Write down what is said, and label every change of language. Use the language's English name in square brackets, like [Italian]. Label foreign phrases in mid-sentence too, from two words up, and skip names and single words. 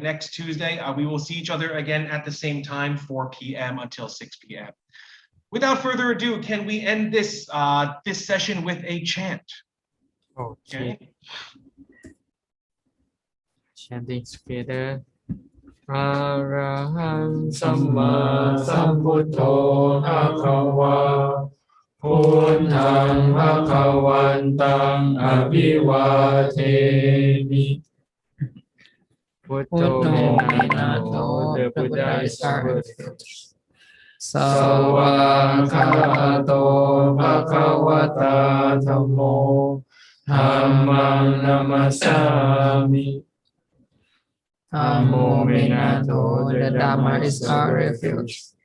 [English] Next Tuesday, we will see each other again at the same time, 4 p.m. until 6 p.m. Without further ado, can we end this this session with a chant? Okay. Chanting together. [Pali] Arahant Samma Sambuddho Bhagava Buddhang Bhagavantang Abhivatemi. Buddho Minato, [English] the Buddha is our [Pali] Sawakkato Bhagavata Dhammo Dhammang Namasami. Namo Minato, [English] the Dhamma is our refuge.